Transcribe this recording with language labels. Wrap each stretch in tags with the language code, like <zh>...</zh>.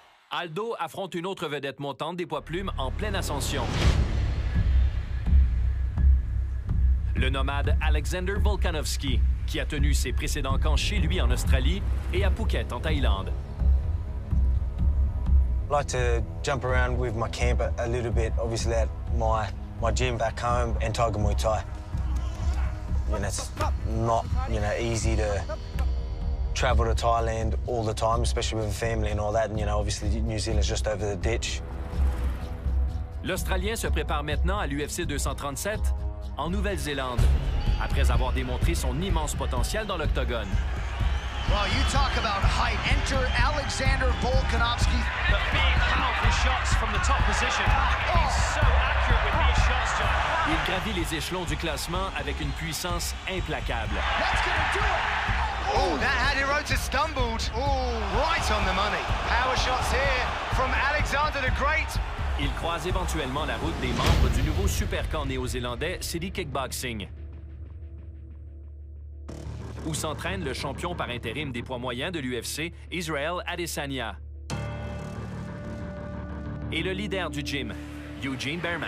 <fr>Aldo affronte une autre vedette montante des poids plumes en pleine ascension. Le nomade Alexander Volkanovski, qui a tenu ses précédents camps chez lui en Australie et à Phuket en Thaïlande.</fr> <en>I like to jump around with my camp a little bit, obviously at my gym back home and Tiger Muay Thai. You know, it's not, easy to travel to Thailand all the time, especially with a family and all that. And, obviously New Zealand's just over the ditch.</en> <fr>L'Australien se prépare maintenant à l'UFC 237 en Nouvelle-Zélande, après avoir démontré son immense potentiel dans l'octogone.</fr> <en>Well, you talk about height. Enter Alexander Volkanovski. But big, powerful shots from the top position. He's so accurate with these shots, John.</en> <fr>Il gravit les échelons du classement avec une puissance implacable.</fr> <en>That's gonna do it. Oh, that had Hirota stumbled. Oh, right on the money. Power shots here from Alexander the Great.</en> <fr>Il croise éventuellement la route des membres du nouveau supercamp néo-zélandais City Kickboxing, où s'entraîne le champion par intérim des poids moyens de l'UFC, Israel Adesanya, et le leader du gym, Eugene Behrman.</fr>